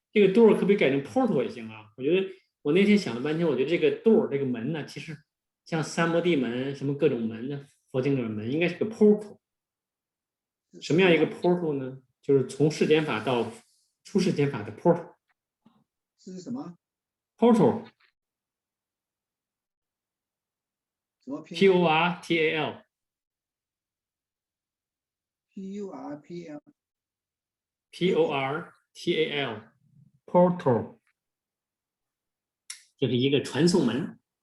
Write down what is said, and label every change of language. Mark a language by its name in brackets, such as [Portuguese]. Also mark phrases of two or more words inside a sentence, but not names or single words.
[Chinese] 这个 door 可不可以改成 portal 也行啊？我觉得我那天想了半天，我觉得这个 door 这个门呢，其实像三摩地门什么各种门呢，佛经里的门应该是个 portal。什么样一个 portal 呢？就是从世间法到出世间法的 portal。是什么？portal。什么拼？P-O-R-T-A-L。 P-U-R-P-L。 P-O-R-T-A-L。portal。就是一个传送门。